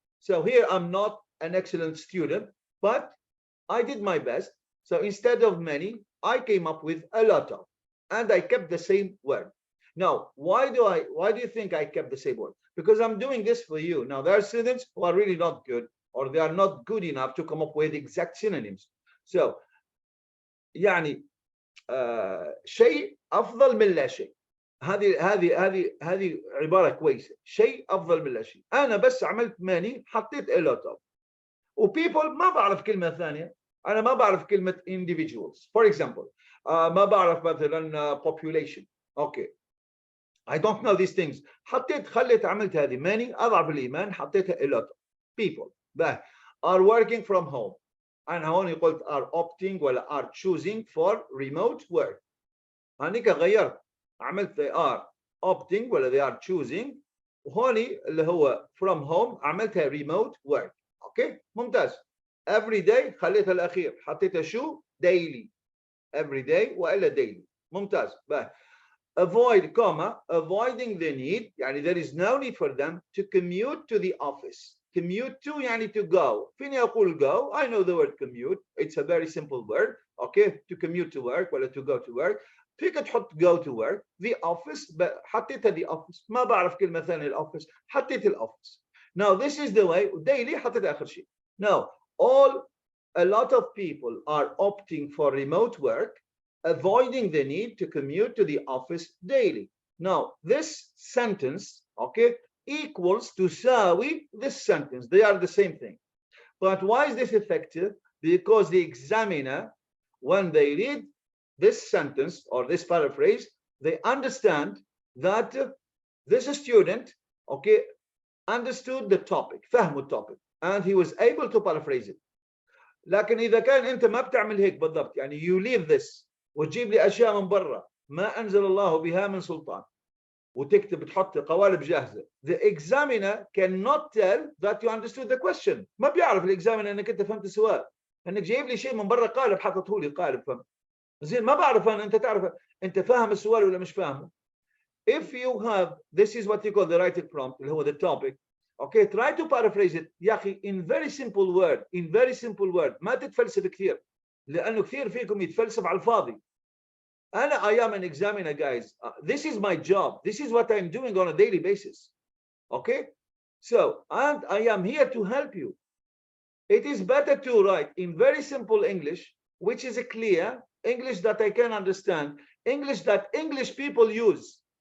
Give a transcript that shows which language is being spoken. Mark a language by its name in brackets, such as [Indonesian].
[English] So here I'm not an excellent student, but I did my best. So instead of many, I came up with a lot of, and I kept the same word. Now, why do you think I kept the same word? Because I'm doing this for you. Now, there are students who are really not good, or they are not good enough to come up with exact synonyms. [Arabic] So, يعني شيء أفضل من لا شيء. هذه عبارة كويسة. شيء أفضل من لا شيء. أنا بس عملت ماني حطيت [English] a lot of. [Arabic] وبيبل ما بعرف كلمة ثانية. أنا ما بعرف كلمة individuals. [English] For example, [Arabic] ما بعرف مثلا [English] population. Okay. I don't know these things. [Arabic] خليت عملت هذه many أضعف الإيمان حطيتها [English] a lot of people are working from home. [Arabic] أنا هون قلت [English] are opting ولا are choosing for remote work. [Arabic] هنيك غيرت عملت [English] they are opting [Arabic] ولا [English] they are choosing [Arabic] وهوني اللي هو from home عملتها [English] remote work. [Arabic] اوكي ممتاز. [English] every day [Arabic] خليتها الأخير حطيتها شو [English] daily every day وإلا daily. [Arabic] ممتاز. [English] avoid comma avoiding the need يعني there is no need for them to commute to the office. Commute to يعني to go. [Arabic] فيني أقول go. [English] I know the word commute. It's a very simple word. Okay, to commute to work ولا to go to work. [Arabic] فيك تحط [English] go to work. The office [Arabic] حطيتها [English] the office. [Arabic] ما بعرف كلمة ثانية الoffice. حطيت الoffice. [English] Now this is the way. [Arabic] Daily حطيت آخر شيء. [English] Now a lot of people are opting for remote work, avoiding the need to commute to the office daily. Now this sentence, okay, equals تساوي this sentence. They are the same thing. But why is this effective? Because the examiner, when they read this sentence or this paraphrase, they understand that this student, okay, understood the topic, [Arabic] فهموا الtopic, [English] and he was able to paraphrase it. [Arabic] لكن إذا كان أنت ما بتعمل هيك بالضبط، يعني [English] you leave this [Arabic] وتجيب لي أشياء من برا ما أنزل الله بها من سلطان وتكتب تحط قوالب جاهزة. [English] The examiner cannot tell that you understood the question. [Arabic] ما بيعرف الإكزامينر أنك أنت فهمت السؤال، أنك جايب لي شيء من برا قالب حطته لي قالب فهم. زين ما بعرف أنا أنت تعرف أنت فاهم السؤال ولا مش فاهمه. [English] If you have, this is what you call the writing prompt [Arabic] اللي هو [English] the topic. Okay, try to paraphrase it [Arabic] يا أخي [English] in very simple word, in very simple word. [Arabic] ما تتفلسف كثير لأنه كثير فيكم يتفلسف على الفاضي. [English] I am an examiner, guys. This is my job. This is what I'm doing on a daily basis. Okay? So, and I am here to help you. It is better to write in very simple English, which is a clear English that I can understand, English that English people use.